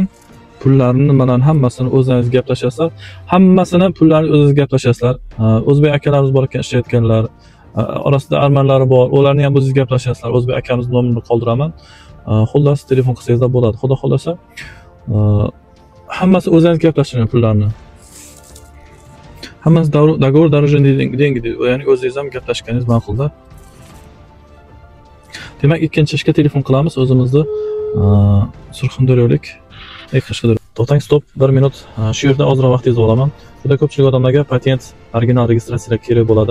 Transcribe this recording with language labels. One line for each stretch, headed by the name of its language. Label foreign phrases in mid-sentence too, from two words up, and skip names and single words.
Uzbek: Pullarni nimadan hammasini o'zingiz gaplashasizlar. Hammasini pullarni o'zingiz gaplashasizlar. O'zbek akalarimiz bor ekan, ishlayotganlar, orasida armanlari bor. Ularni ham o'zingiz gaplashasizlar. O'zbek akamizning nomerini qoldiraman. Xullas telefon qilsangizlar bo'ladi. Xudo xolasa hammasi o'zingiz gaplashing pullarni.
Russian: Hammasi договор дорожный деньги,
Uzbek: ya'ni o'zingiz ham gaplashganingiz ma'qulda. Demak, ikkinchi ishga telefon qilamiz. O'zimizni Surxondaryolik Qashqadaryo. To'xtang, stop, 1 minut. Shu yerda ozroq vaqtingizni olaman. Juda ko'pchilik odamlarga patent, original registratsiya kerak bo'ladi.